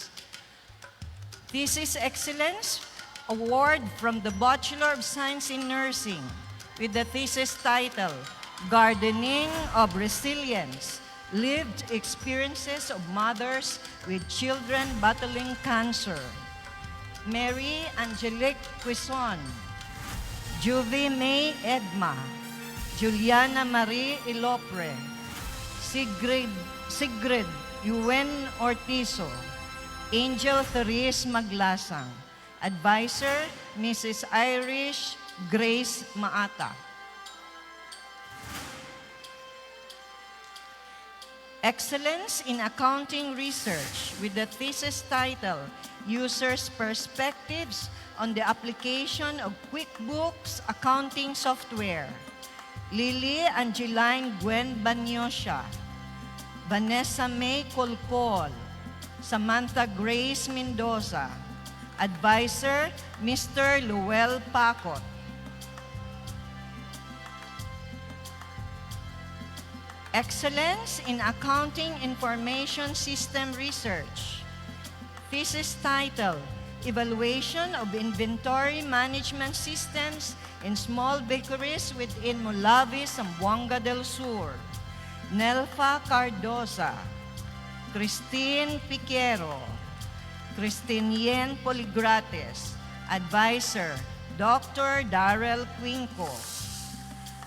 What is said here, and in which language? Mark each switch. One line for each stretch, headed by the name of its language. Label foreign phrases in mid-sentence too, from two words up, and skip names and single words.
English: Thesis Excellence Award from the Bachelor of Science in Nursing with the thesis title, Gardening of Resilience, Lived Experiences of Mothers with Children Battling Cancer. Mary Angelique Quizon, Juvie May Edma, Juliana Marie Ilopre, Sigrid Yuen Ortizo, Angel Therese Maglasang. Advisor, Mrs. Irish Grace Maata. Excellence in Accounting Research with the thesis title, Users' Perspectives on the Application of QuickBooks Accounting Software. Lily Angeline Gwen Banyosha, Vanessa May Colcol, Samantha Grace Mendoza. Advisor, Mr. Luel Pacot. Excellence in Accounting Information System Research. Thesis title, Evaluation of Inventory Management Systems in Small Bakeries within Mulavi, Zamboanga del Sur. Nelfa Cardosa, Christine Piquero, Christine Yen Poligrates. Advisor, Dr. Darrell Quinco.